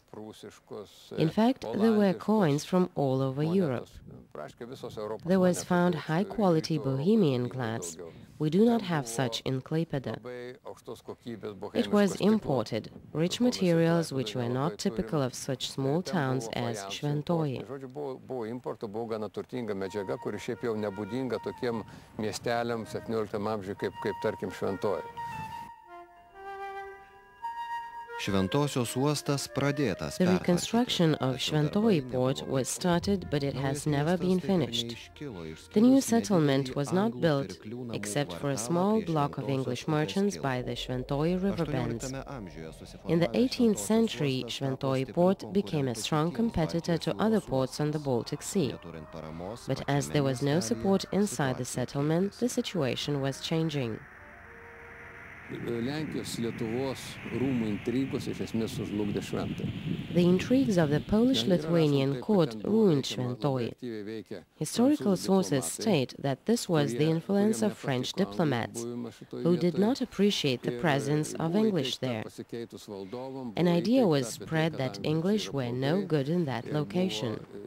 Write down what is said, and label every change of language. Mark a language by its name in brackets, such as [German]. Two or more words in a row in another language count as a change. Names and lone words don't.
[English] In fact, there were coins from all over Europe. There was found high-quality Bohemian glass, We do not have such in Klaipėda. It was imported, rich materials which were not typical of such small towns as Šventoji. [Lithuanian] Buvo importo, buvo gana turtinga medžiaga, kuri šiaip jau nebūdinga tokiem miesteliams 17 amžiui kaip tarkim Šventoji. Šventosios uostas pradėtas [English] The reconstruction of Šventoji port was started, but it has never been finished. The new settlement was not built, except for a small block of English merchants by the Šventoji river bends. In the 18th century, Šventoji port became a strong competitor to other ports on the Baltic Sea. But as there was no support inside the settlement, the situation was changing. [Lithuanian] Lenkijos, Lietuvos rūmų intrigos iš esmės sužlugdė Šventąją. [English] The intrigues of the Polish-Lithuanian court ruined Šventoji. Historical sources state that this was the influence of French diplomats, who did not appreciate the presence of English there. An idea was spread that English were no good in that location.